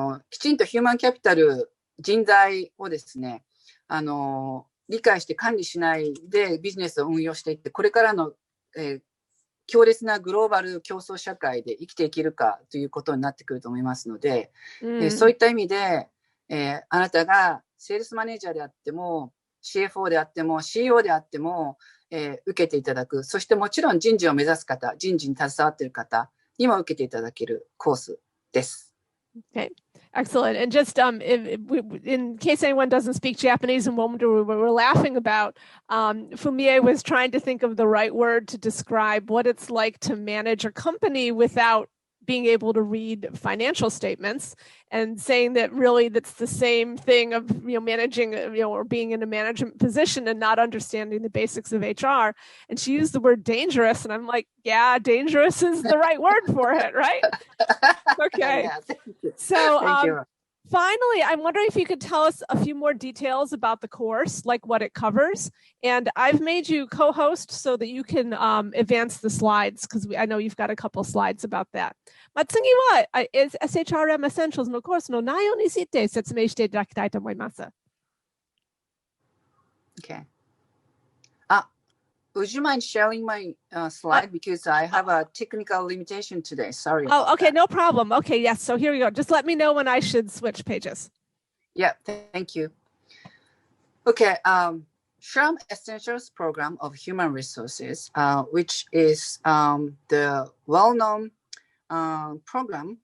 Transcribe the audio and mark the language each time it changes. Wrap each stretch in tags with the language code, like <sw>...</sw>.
<ja>きちんとヒューマンキャピタル、人材をですね、理解して管理しないでビジネスを運用していって、これからの、強烈なグローバル競争社会で生きていけるかということになってくると思いますので、そういった意味で、あなたがセールスマネージャーであっても CFO であっても CEO であっても、受けていただく。そしてもちろん人事を目指す方、人事に携わっている方にも受けていただけるコースです。</ja> <en>Okay, excellent. And just in case anyone doesn't speak Japanese and what we're laughing about, Fumie was trying to think of the right word to describe what it's like to manage a company without being able to read financial statements, and saying that really that's the same thing of managing or being in a management position and not understanding the basics of HR. And she used the word dangerous, and I'm like, yeah, dangerous is the right word for it, right? Okay. Yeah, thank you. So Thank you. Finally, I'm wondering if you could tell us a few more details about the course, like what it covers. And I've made you co-host so that you can advance the slides, because I know you've got a couple slides about that.</en> <ja>次は SHRM Essentials のコースの内容について説明していただきたいと思います。</ja> <en>Okay. Would you mind sharing my slide? Because I have a technical limitation today. Sorry. Oh, okay, no problem. Okay, yes. So here we go. Just let me know when I should switch pages. Yeah, thank you. Okay. Hrm Essentials program of Human Resources, which is the well-known program.</en>